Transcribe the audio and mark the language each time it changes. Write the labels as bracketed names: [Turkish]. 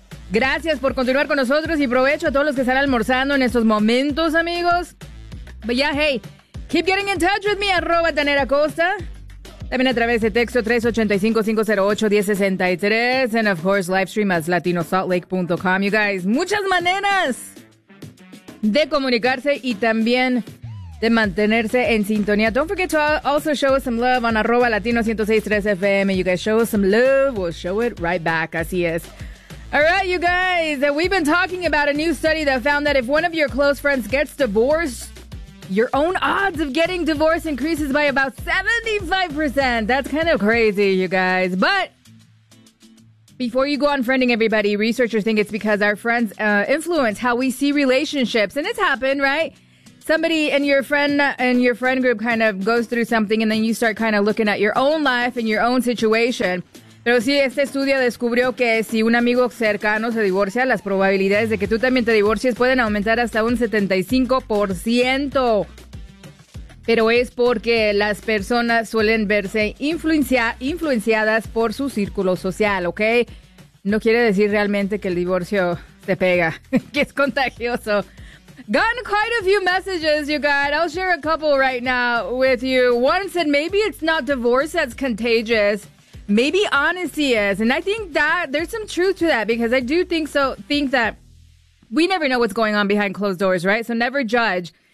[Spanish] Gracias por continuar con nosotros y provecho a todos los que están almorzando en estos momentos, amigos. [English] But yeah, hey, keep getting in touch with me, @ Tanet Acosta. [Spanish] También a través de texto 385-508-1063. [English] And of course, live stream as latinosaltlake.com. You guys, [Spanish] muchas maneras de comunicarse y también de mantenerse en sintonía. [English] Don't forget to also show us some love on @latino1063FM. You guys, show us some love. We'll show it right back. [Spanish] Así es. [English] All right, you guys, we've been talking about a new study that found that if one of your close friends gets divorced, your own odds of getting divorced increases by about 75%. That's kind of crazy, you guys. But before you go on friending everybody, researchers think it's because our friends influence how we see relationships. And it's happened, right? Somebody in your friend group kind of goes through something, and then you start kind of looking at your own life and your own situation. [Spanish] Pero sí, este estudio descubrió que si un amigo cercano se divorcia, las probabilidades de que tú también te divorcies pueden aumentar hasta un 75%. Pero es porque las personas suelen verse influenciadas por su círculo social, ¿ok? No quiere decir realmente que el divorcio te pega, que es contagioso. [English] Gotten quite a few messages, you guys. I'll share a couple right now with you. One said, maybe it's not divorce that's contagious. Maybe honesty is, and I think that there's some truth to that, because I do think that we never know what's going on behind closed doors, right? So never judge.